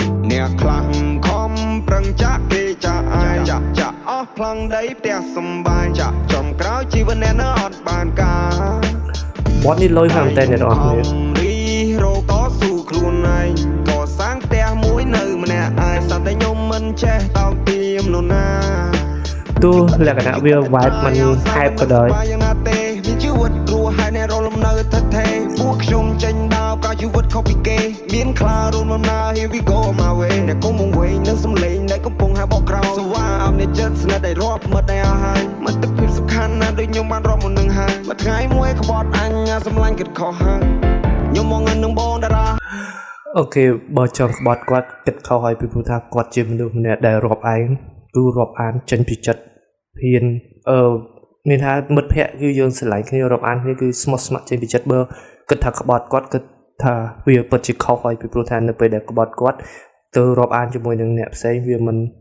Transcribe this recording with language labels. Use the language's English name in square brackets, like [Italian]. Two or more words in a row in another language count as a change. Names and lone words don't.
[Khmer] អ្នកខ្លះខំប្រឹងចាក់គេចាក់អាយ ចាក់ ចាក់អស់ប្លង់ដីផ្ទះសំបែង ចាក់ចំក្រោយជីវិតអ្នកនៅអត់បានការបទនេះលយខ្លាំងមែនទែន អ្នកនរគ្នារីរោគតស៊ូខ្លួនឯង កសាងផ្ទះមួយនៅម្នាក់ឯង សត្វតែខ្ញុំមិនចេះតោកទាមនរណា ទោះលក្ខណៈវា vibe មិនហែបក៏ដោយយ៉ាងណាទេ មានជីវិតរស់ហើយអ្នករលំនៅថិតថេរ ពួកខ្ញុំចេញដើរប្រើជីវិតខុសពីគេមានខ្លារួមដំណើរ [English] Here we go my way [Khmer] អ្នកកុំវង្វេងនឹងសំឡេងដែលកំពុងហៅបកក្រោយ [English] So why [Khmer] អមអ្នកចិត្តស្និទ្ធដែលរាប់មិត្តដែលអស់ហើយ មិត្តភាពសំខាន់ណាស់ដូចខ្ញុំបានរាប់មុននឹងហើយ មួយថ្ងៃមួយក្បត់អញ សម្លាញ់គិតខុសហើយ ខ្ញុំមកងឹងនឹងបងតារា អូខេ បើចង់ក្បត់គាត់ គិតខុសហើយ ពីព្រោះថាគាត់ជាមនុស្សម្នាក់ដែលរាប់អាន គឺរាប់អានចេញពីចិត្ត ហ៊ាន អឺ មានថាមិត្តភក្តិគឺយើងស្រឡាញ់គ្នា រាប់អានគ្នា គឺស្មោះស្ម័គ្រចេញពីចិត្ត បើគិតថាក្បត់គាត់ គិតថាវាពិតជាខុសហើយ ពីព្រោះថានៅពេលដែលក្បត់គាត់ ទៅរាប់អានជាមួយនឹងអ្នកផ្សេង វាមិន